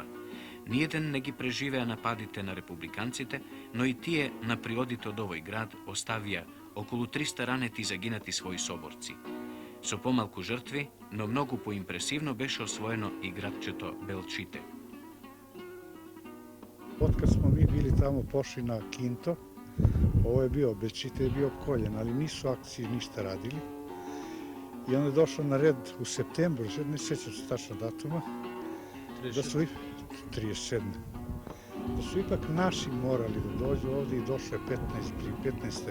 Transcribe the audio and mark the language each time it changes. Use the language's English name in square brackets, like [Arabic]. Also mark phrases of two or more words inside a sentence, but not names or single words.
[Macedonian] Ниеден не ги преживеа нападите на републиканците, но и тие на приодите од овој град оставија околу 300 ранети и загинати своји соборци. Со помалку жртви, но многу поимпресивно беше освоено и градчето Белчите. [Serbian] Откад smo mi bili tamo pošli na Kinto, ovo je bio, Belčite je bio opkoljen, ali nisu akcije ništa radili. I onda je došlo na red u septembru, ne sjećam se tačno datuma, da su 37. Da su ipak naši morali da dođu ovde i došlo je 15.